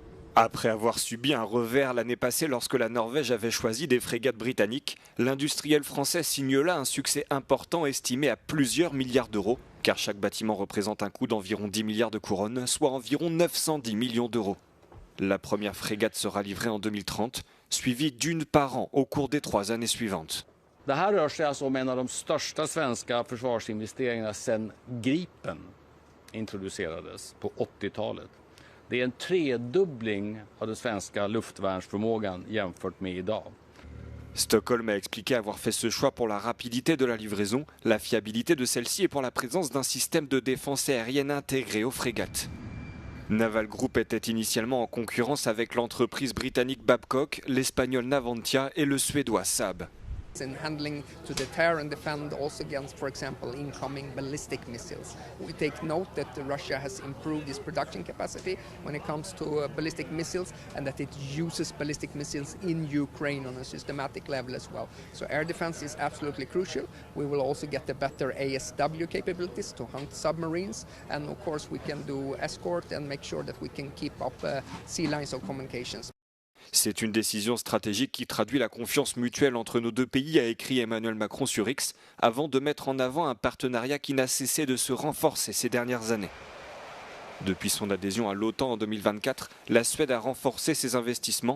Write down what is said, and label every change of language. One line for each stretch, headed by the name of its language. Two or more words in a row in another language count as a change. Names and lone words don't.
French: Après avoir subi un revers l'année passée lorsque la Norvège avait choisi des frégates britanniques, l'industriel français signe là un succès important estimé à plusieurs milliards d'euros, car chaque bâtiment représente un coût d'environ 10 milliards de couronnes, soit environ 910 millions d'euros. La première frégate sera livrée en 2030, suivie d'une par an au cours des 3 années suivantes.
Swedish: Det här rör sig alltså om en av de största svenska försvarsinvesteringarna sedan Gripen introducerades på 80-talet. Det är en tredubbling av den svenska luftvärnsförmågan jämfört med idag.
French: Stockholm a expliqué avoir fait ce choix pour la rapidité de la livraison, la fiabilité de celle-ci et pour la présence d'un système de défense aérienne intégré aux frégates. Naval Group était initialement en concurrence avec l'entreprise britannique Babcock, l'espagnol Navantia et le suédois Saab.
English: In handling to deter and defend also against, for example, incoming ballistic missiles. We take note that Russia has improved its production capacity when it comes to ballistic missiles and that it uses ballistic missiles in Ukraine on a systematic level as well. So air defense is absolutely crucial. We will also get the better ASW capabilities to hunt submarines, and of course we can do escort and make sure that we can keep up sea lines of communications.
French: C'est une décision stratégique qui traduit la confiance mutuelle entre nos deux pays, a écrit Emmanuel Macron sur X, avant de mettre en avant un partenariat qui n'a cessé de se renforcer ces dernières années. Depuis son adhésion à l'OTAN en 2024, la Suède a renforcé ses investissements.